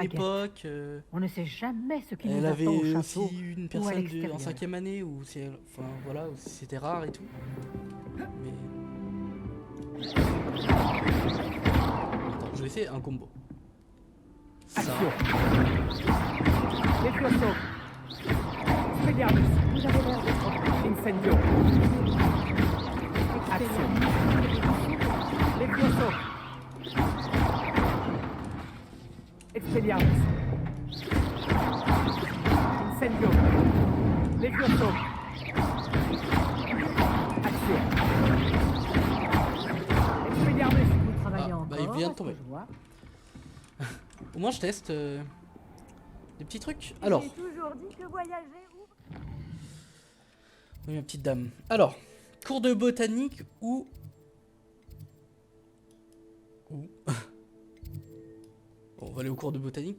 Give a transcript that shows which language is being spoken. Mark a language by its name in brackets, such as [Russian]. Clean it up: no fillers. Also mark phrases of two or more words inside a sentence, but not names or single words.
[French] époque... On ne sait jamais ce qui nous elle attend avait au château aussi une ou à personne l'extérieur. en 5e année où c'est... Enfin, voilà, où c'était rare et tout. Mais... Attends, je vais essayer un combo. Ça. Levioso. Expelliarmus. Vous avez l'air d'être Incendio. Action. Levioso. Expelliarmus. Incendio. Levioso. Action. Expelliarmus. Vous travaillez encore, bah, il vient de tomber. je vois. Au moins je teste des petits trucs. Alors, J'ai toujours dit que voyager ouvre... Oui, ma petite dame. Alors, cours de botanique ou... Bon, on va aller au cours de botanique.